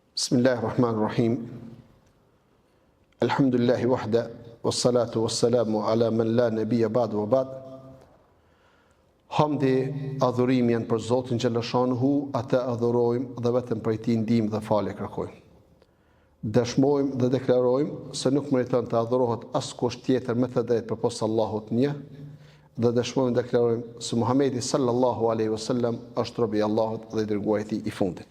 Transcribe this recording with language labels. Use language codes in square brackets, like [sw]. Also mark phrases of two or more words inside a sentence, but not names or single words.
[ar] بسم الله الرحمن الرحيم. الحمد لله وحده، والصلاة والسلام على من لا نبي بعد وبعد. [sq] Hamdi, adhurimi janë për Zotin xhallashanuhu, atë adhurojmë dhe vetëm prej tij ndihmë dhe falje kërkojmë. Dëshmojmë dhe deklarojmë se nuk meriton të adhurohet askush tjetër me të drejtë përposa Allahut një, dhe dëshmojmë dhe deklarojmë se Muhamedi [ar] صلى الله عليه وسلم [sq] është robi i Allahut dhe i dërguari i tij i fundit.